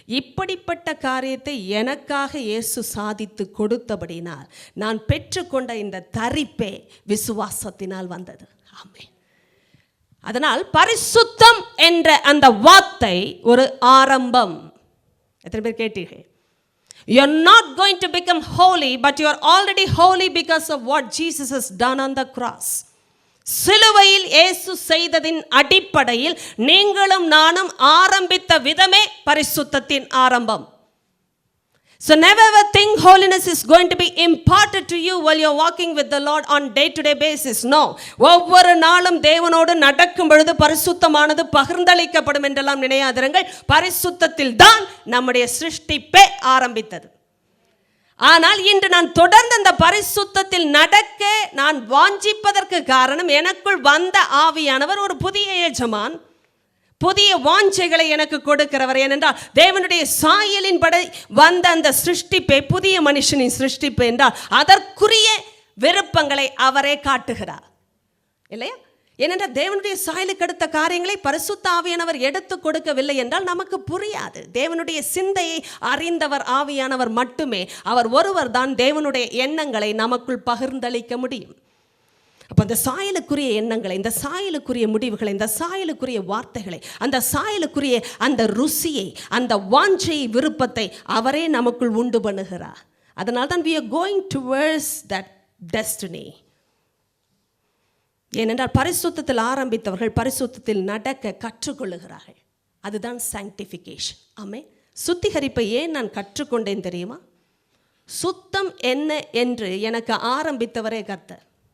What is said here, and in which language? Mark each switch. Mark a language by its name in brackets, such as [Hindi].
[Tamil] இப்படிப்பட்ட காரியத்தை எனக்காக இயேசு சாதித்து கொடுத்தபடினால் நான் பெற்றுக்கொண்ட இந்த தரிப்பே விசுவாசத்தினால் வந்தது. ஆமென். அதனால் பரிசுத்தம் என்ற அந்த வார்த்தை ஒரு ஆரம்பம். எத்தனை பேர் கேட்டீர்கள்? [English] You are not going to become holy, but you are already holy because of what Jesus has done on the cross. [Tamil] சிலுவையில் இயேசு செய்ததின் அடிப்படையில் நீங்களும் நானும் ஆரம்பித்த விதமே பரிசுத்தத்தின் ஆரம்பம். [English] So never ever think holiness is going to be imparted to you while you are walking with the Lord on day-to-day basis. No. [Tamil] ஒவ்வொரு நாளும் தேவனோடு நடக்கும் பொழுது பரிசுத்தமானது பகிர்ந்தளிக்கப்படும் என்றெல்லாம் நினையாதிருங்கள். பரிசுத்தத்தில் தான் நம்முடைய சிருஷ்டிப்பே ஆரம்பித்தது. ஆனால் இன்று நான் தொடர்ந்து அந்த பரிசுத்தத்தில் நடக்க நான் வாஞ்சிப்பதற்கு காரணம், எனக்குள் வந்த ஆவியானவர் ஒரு புதிய எஜமான், புதிய வாஞ்சைகளை எனக்கு கொடுக்கிறவர். ஏனென்றால் தேவனுடைய சாயலின் படி வந்த அந்த சிருஷ்டிப்பை, புதிய மனுஷனின் சிருஷ்டிப்பு என்றால் அதற்குரிய விருப்பங்களை அவரே காட்டுகிறார், இல்லையா? ஏனென்றால் தேவனுடைய சாயலுக்கு அடுத்த காரியங்களை பரிசுத்த ஆவியானவர் எடுத்து கொடுக்கவில்லை என்றால் நமக்கு புரியாது. தேவனுடைய சிந்தையை அறிந்தவர் ஆவியானவர் மட்டுமே. அவர் ஒருவர் தான் தேவனுடைய எண்ணங்களை நமக்குள் பகிர்ந்தளிக்க முடியும். அப்போ அந்த சாயலுக்குரிய எண்ணங்களை, இந்த சாயலுக்குரிய முடிவுகளை, இந்த சாயலுக்குரிய வார்த்தைகளை, அந்த சாயலுக்குரிய அந்த ருசியை, அந்த வாஞ்சை, விருப்பத்தை அவரே நமக்குள் உண்டு பண்ணுகிறார். அதனால் தான் [English] we are going towards that destiny. [Tamil] ஏனென்றால் பரிசுத்தத்தில் ஆரம்பித்தவர்கள் பரிசுத்தத்தில் நடக்க கற்றுக்கொள்ளுகிறார்கள். அதுதான் sanctification. ஆமென். சுத்திகரிப்பை ஏன் நான் கற்றுக்கொண்டேன் தெரியுமா? சுத்தம் என்ன என்று எனக்கு ஆரம்பித்தவரே கர்த்தர்.